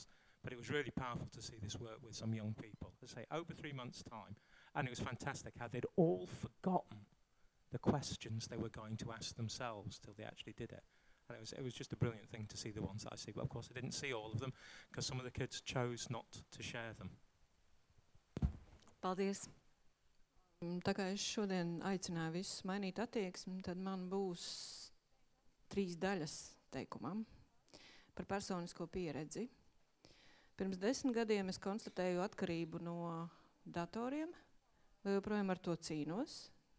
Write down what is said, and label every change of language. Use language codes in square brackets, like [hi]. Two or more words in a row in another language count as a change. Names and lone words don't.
[en] But it was really powerful to see this work with some young people, let's say over 3 months' time. And it was fantastic how they'd all forgotten the questions they were going to ask themselves till they actually did it. And it was just a brilliant thing to see the ones that I see. But of course I didn't see all of them, because some of the kids chose not to share them. [lv] Paldies. Tā kā es šodien aicināju visus mainīt attieksmi, tad man būs 3 daļas teikumam par personisko pieredzi. Pirms 10 gadiem es konstatēju atkarību no datoriem, vai joprojām ar to cīnos.